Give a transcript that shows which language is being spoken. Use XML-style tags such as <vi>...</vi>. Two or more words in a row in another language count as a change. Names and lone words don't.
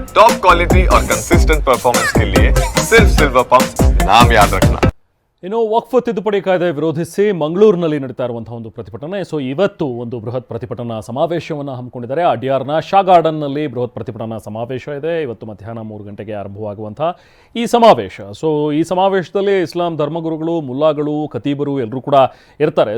<en>top quality</en> <hi>और</hi> <en>consistent performance</en> <hi>के लिए सिर्फ सिल्वर पंप नाम याद रखना।</hi> <kn>ಇನ್ನು ವಕ್ಫ್ ತಿದ್ದುಪಡಿ ಕಾಯ್ದೆ ವಿರೋಧಿಸಿ ಮಂಗಳೂರಿನಲ್ಲಿ ನಡೀತಾ ಇರುವಂತಹ ಒಂದು ಪ್ರತಿಭಟನೆ. ಇವತ್ತು ಒಂದು ಬೃಹತ್ ಪ್ರತಿಭಟನಾ ಸಮಾವೇಶವನ್ನು ಹಮ್ಮಿಕೊಂಡಿದ್ದಾರೆ. ಅಡ್ಯಾರ್ನ ಶಾ ಗಾರ್ಡನ್ನಲ್ಲಿ ಬೃಹತ್ ಪ್ರತಿಭಟನಾ ಸಮಾವೇಶ ಇದೆ. ಇವತ್ತು ಮಧ್ಯಾಹ್ನ 3 ಗಂಟೆಗೆ ಆರಂಭವಾಗುವಂತಹ ಈ ಸಮಾವೇಶ. ಈ ಸಮಾವೇಶದಲ್ಲಿ ಇಸ್ಲಾಂ ಧರ್ಮಗುರುಗಳು, ಮುಲ್ಲಾಗಳು, ಖತೀಬರು ಎಲ್ಲರೂ ಕೂಡ ಇರ್ತಾರೆ.</kn>